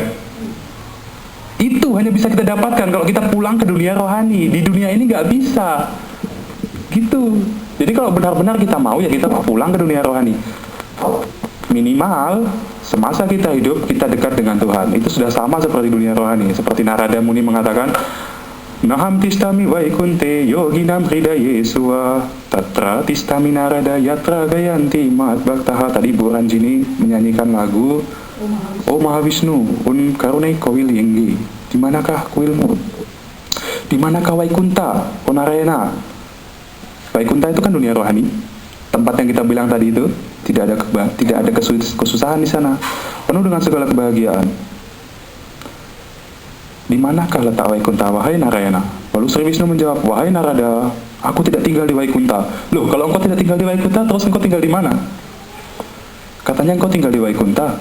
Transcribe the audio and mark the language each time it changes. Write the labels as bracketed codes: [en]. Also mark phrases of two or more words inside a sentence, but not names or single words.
[id] Itu hanya bisa kita dapatkan kalau kita pulang ke dunia rohani. Di dunia ini nggak bisa. Gitu. Jadi kalau benar-benar kita mau, ya kita pulang ke dunia rohani. Minimal semasa kita hidup kita dekat dengan Tuhan. Itu sudah sama seperti dunia rohani. Seperti Narada Muni mengatakan, [sa] Naham tistami vaikunte yoginam hridaye suwa tatra tistami narada yatra gayanti mat bhaktaha. [id] Tadi Bu Ranjini menyanyikan lagu O Mahavishnu un karunai kawil yenggi. Dimanakah kuilmu? Dimanakah Vaikunta O Narayana? Vaikunta itu kan dunia rohani. Tempat yang kita bilang tadi itu tidak ada kesusahan di sana. Penuh dengan segala kebahagiaan. Di manakah letak Vaikunta, wahai Narayana? Lalu Sri Wisnu menjawab, wahai Narada, Aku tidak tinggal di Waikunta. Loh, kalau engkau tidak tinggal di Waikunta, terus engkau tinggal di mana? Katanya engkau tinggal di Waikunta.